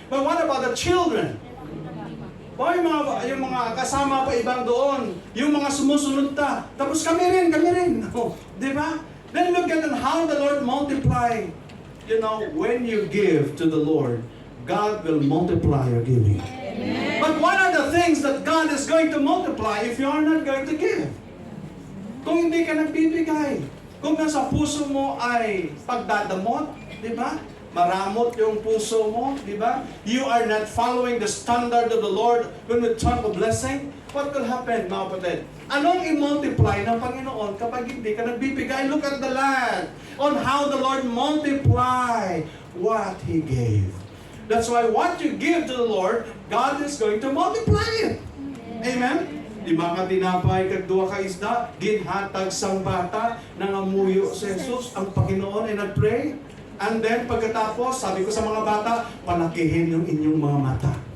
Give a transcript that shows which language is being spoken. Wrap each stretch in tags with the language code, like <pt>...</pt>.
<en>But what about the children?</en> <tl>Yung mga kasama pa ibang doon, yung mga sumusunod ta, tapos kami rin. Oh, di ba?</tl> <en>Then look at how the Lord multiply. You know, when you give to the Lord, God will multiply your giving. Amen. But what are the things that God is going to multiply if you are not going to give?</en> <tl>Kung hindi ka nagbibigay, kung nasa puso mo ay pagdadamot, di ba? Maramot yung puso mo, di ba?</tl> <en>You are not following the standard of the Lord when we talk of blessing. What will happen, mga kapatid?</en> <tl>Anong i-multiply ng Panginoon kapag hindi ka nagbibigay?</tl> <en>Look at the land on how the Lord multiply what He gave. That's why what you give to the Lord, God is going to multiply it. Amen?</en> <hil>5 ka tinapay, kag 2 ka isda, ginhatag sang bata, nangamuyo sa Jesus,</hil> <tl>ang Panginoon ay nag-pray.</tl> <en>And then,</en> <tl>pagkatapos, sabi ko sa mga bata, palakihin yung inyong mga mata.</tl>